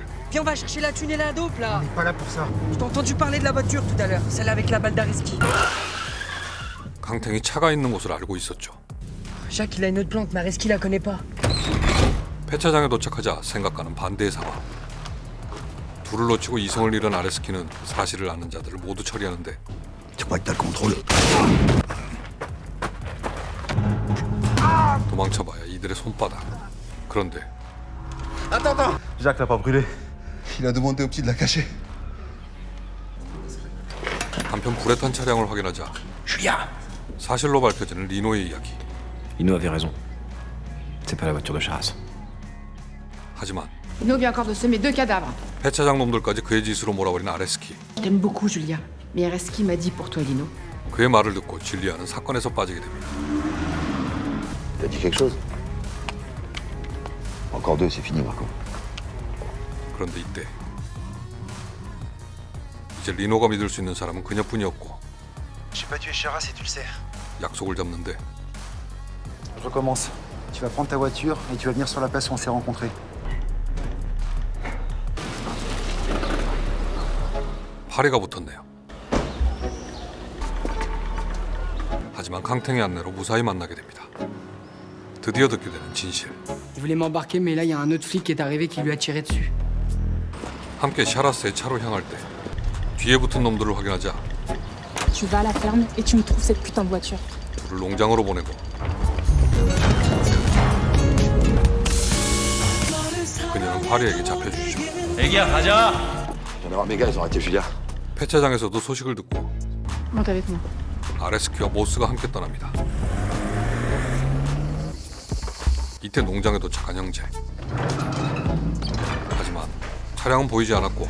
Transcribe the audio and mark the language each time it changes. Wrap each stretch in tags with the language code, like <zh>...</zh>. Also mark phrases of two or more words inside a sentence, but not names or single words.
<fr>Viens, on va chercher la thune et la dope, là. On n'est pas là pour ça. Je t'ai entendu parler de la voiture tout à l'heure, celle avec la balle d'Areski.</fr> <ko>캉탱이 차가 있는 곳을 알고 있었죠.</ko> <fr>Jacques, il a une autre plante, mais Areski la connaît pas.</fr> <ko>폐차장에 도착하자 생각과는 반대의 상황. 둘을 놓치고 이성을 잃은 아레스키는 사실을 아는 자들을 모두 처리하는데</ko> <fr>Tu crois que t'as le contrôle?</fr> <ko>도망쳐봐야 이들의 손바닥. 그런데</ko> <fr>Jacques l'a pas brûlé. Il a demandé au petit de la cacher.</fr> <ko>한편 불에 탄 차량을 확인하자 Julien! 사실로 밝혀지는 리노의 이야기.</ko> <fr>Lino avait raison. C'est pas la voiture de Charas.</fr> <ko>하지만</ko> <fr>Lino vient encore de semer 2 cadavres.</fr> <ko>폐차장 놈들까지 그의 짓으로 몰아버린 아레스키.</ko> <fr>Je t'aime beaucoup, Julia. Mais Areski m'a dit pour toi, Lino.</fr> <ko>그의 말을 듣고 줄리아는 사건에서 빠지게 됩니다.</ko> <fr>T'as dit quelque chose? Encore 2, c'est fini, Marco.</fr> <ko>그런데 이때 이제 리노가 믿을 수 있는 사람은 그녀뿐이었고</ko> <fr>J'ai pas tué Charas et tu le sais.</fr> <ko>약속을 잡는데</ko> <fr>Je recommence. Tu vas prendre ta voiture et tu vas venir sur la place où on s'est rencontrés.</fr> <ko>파리가 붙었네요. 하지만 캉탱의 안내로 무사히 만나게 됩니다. 드디어 듣게 되는 진실.</ko> <fr>Il voulait m'embarquer, mais là, il y a un autre flic qui est arrivé qui lui a tiré dessus.</fr> <ko>함께 샤라스의 차로 향할 때 뒤에 붙은 놈들을 확인하자</ko> <fr>Tu vas à la ferme et tu me trouves cette putain de voiture.</fr> <ko>둘을 농장으로 보내고 그녀는 파리에게 잡혀주죠.</ko> <fr>J'en ai mes gars, ils ont arrêté Julia.</fr> <ko>폐차장에서도 소식을 듣고</ko> <fr>Monte avec moi.</fr> <ko>아레스키와 모스가 함께 떠납니다. 이때 농장에 도착한 형제. 하지만 차량은 보이지 않았고</ko>